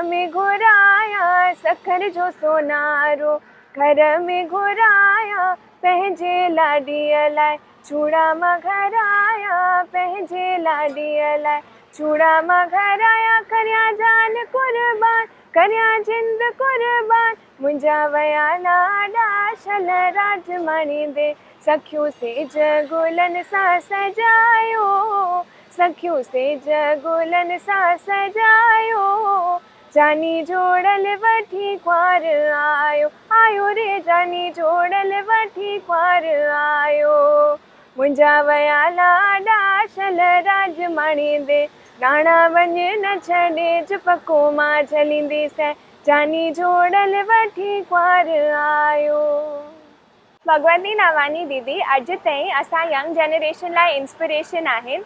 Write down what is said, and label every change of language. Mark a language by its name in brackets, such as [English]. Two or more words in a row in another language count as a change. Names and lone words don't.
[Sindhi] में घुराया, सखर जो सोनारो घर में घुराया, पंहिंजे लाॾीअ लाइ चूड़ा मां घराया, पंहिंजे लाॾीअ लाइ चूड़ा मां घराया, करियां जान कुर्बान करियां जिंद कुर्बान, मुंहिंजा वया लाॾा शल राज माणींदे, सखियूं सेज गुलनि सां सजायो, सखियूं सेज गुलनि सां सजायो, जानी जोड़ल वठी कुंवार आयो, आयो रे जानी जोड़ल वठी कुंवार आयो, मुंहिंजा वया लाॾा शल राज माणींदे, राणा वञ न छॾे पको मां झलींदीसि, जानी जोड़ल वठी कुंवार आयो। भगवती नवानी दीदी अॼु ताईं असां [English] young generation [Sindhi] लाइ इंस्पिरेशन आहिनि।